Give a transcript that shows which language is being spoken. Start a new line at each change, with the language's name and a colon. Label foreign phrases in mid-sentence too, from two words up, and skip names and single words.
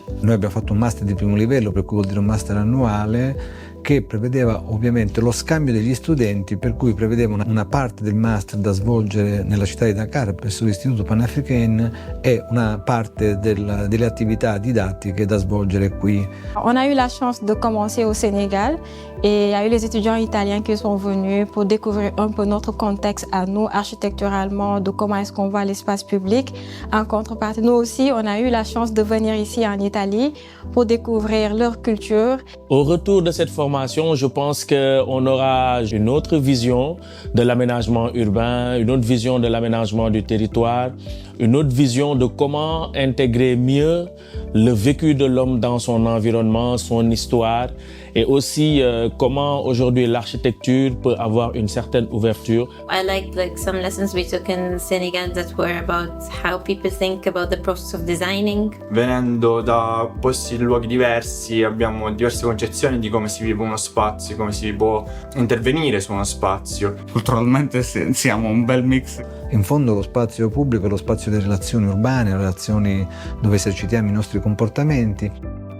Italian: Noi abbiamo fatto un master di primo livello, per cui vuol dire un master annuale, che prevedeva ovviamente lo scambio degli studenti, per cui prevedeva una parte del master da svolgere nella città di Dakar presso l'Istituto Panafricain e una parte delle attività didattiche da svolgere qui.
French: On a eu la chance de commencer au Sénégal et il y a eu les étudiants italiens qui sont venus pour découvrir un peu notre contexte à nous architecturalement, de comment est-ce qu'on voit l'espace public. En contrepartie, nous aussi, on a eu la chance de venir ici en Italie pour découvrir leur culture. Au retour de cette formation, je pense qu'on aura une autre vision de l'aménagement urbain, une autre vision de l'aménagement du territoire, une autre vision de comment intégrer mieux le vécu de l'homme dans son environnement, son histoire, et aussi comment aujourd'hui l'architecture peut avoir une certaine ouverture.
English: I liked some lessons we took in Senegal that were about how people think about the process of designing.
Italian: Venendo da posti e luoghi diversi abbiamo diverse concezioni di come si vive uno spazio, come si può intervenire su uno spazio. Culturalmente siamo un bel mix. In fondo lo spazio pubblico è lo spazio delle relazioni urbane, relazioni dove esercitiamo i nostri comportamenti.